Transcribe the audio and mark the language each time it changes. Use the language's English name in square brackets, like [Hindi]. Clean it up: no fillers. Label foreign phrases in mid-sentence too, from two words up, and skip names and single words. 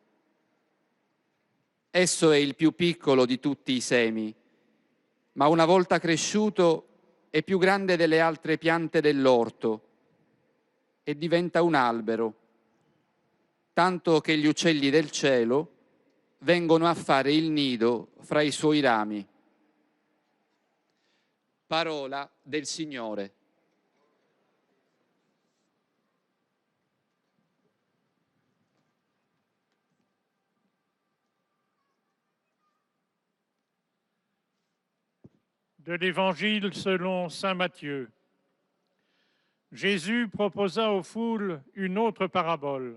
[Italian] Esso è il più piccolo di tutti i semi, ma una volta cresciuto è più grande delle altre piante dell'orto e diventa un albero, tanto che gli uccelli del cielo vengono a fare il nido fra i suoi rami. Parola del Signore. [French] De l'Évangile selon saint Matthieu. Jésus proposa aux foules une autre parabole.